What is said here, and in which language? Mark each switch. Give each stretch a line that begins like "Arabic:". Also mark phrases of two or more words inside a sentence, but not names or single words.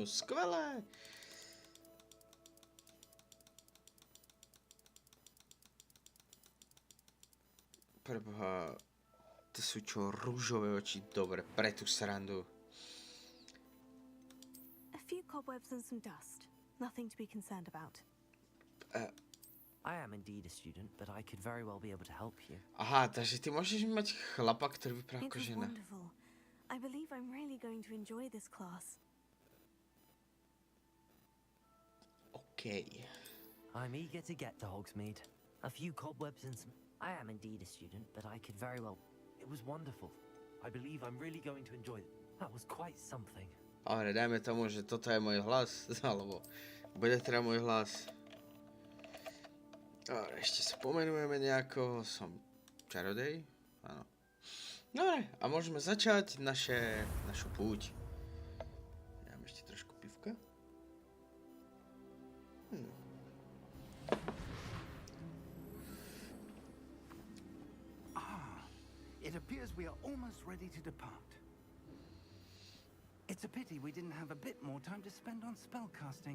Slovak: Skvelé! Preboha, to sú čo, rúžové oči, dobre, pre tú srandu.
English: A few cobwebs and some dust. Nothing to be concerned about. I am indeed a student, but I could very well be able to help you.
Slovak: Aha, takže ty môžeš mať chlapa, ktorý vypadá ako
English: It was
Slovak: žena.
English: wonderful. I believe I'm really going to enjoy this class. OK. I'm eager to get to Hogsmeade. A few cobwebs and some... I am indeed a student, but I could very well... It was wonderful. I believe I'm really going to enjoy it. That was quite something.
Slovak: Ale dajme tomu, že toto je môj hlas, alebo bude teda môj hlas. Dobre, ešte sa pomenujeme nejako, som čarodej, áno. Dobre, a môžeme začať našu púť. Dám ešte trošku pivka.
English: It appears we are almost ready to depart. It's a pity we didn't have a bit more time to spend on spellcasting.